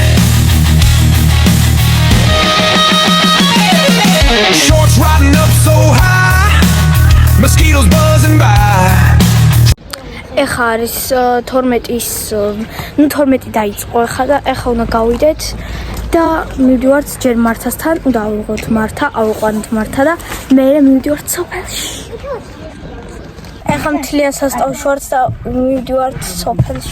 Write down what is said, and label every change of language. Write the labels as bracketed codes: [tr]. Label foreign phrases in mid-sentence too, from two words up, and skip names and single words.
[en] Shorts riding up so high, mosquitoes buzzing by. [ka] ეხა არის 12 დაიწყო ეხა და ეხა უნდა გავიდეთ და მივიდივართ ჯერ მართასთან, უნდა ავიღოთ მართა, ავიყვანოთ მართა და მე მივიდივართ სოფელში. ეხა მთლიან სასწაულში ვართ და მივიდივართ სოფელში.